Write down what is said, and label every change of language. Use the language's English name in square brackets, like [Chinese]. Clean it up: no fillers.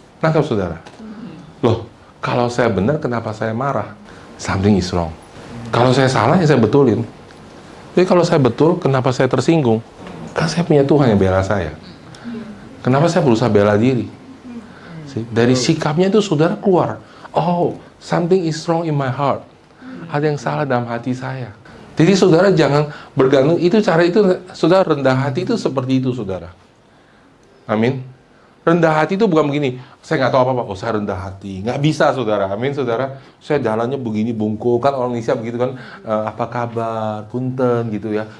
[Indonesian] Nangkap saudara? Loh, kalau saya benar, kenapa saya marah? [English] Something is wrong. [Indonesian] Kalau saya salah, ya saya betulin. Jadi kalau saya betul, kenapa saya tersinggung? Kan saya punya Tuhan yang bela saya. Kenapa saya berusaha bela diri? Dari sikapnya itu saudara keluar. [English] Oh, something is wrong in my heart. [Indonesian] Ada yang salah dalam hati saya. Jadi saudara jangan bergantung. Itu cara itu, saudara rendah hati itu seperti itu, saudara. Amin. Rendah hati itu bukan begini, saya nggak tahu apa-apa, oh saya rendah hati. Nggak bisa, saudara. Amin, saudara. Saya jalannya begini, bungkuk. Kan orang Indonesia begitu kan, apa kabar, punten, gitu ya.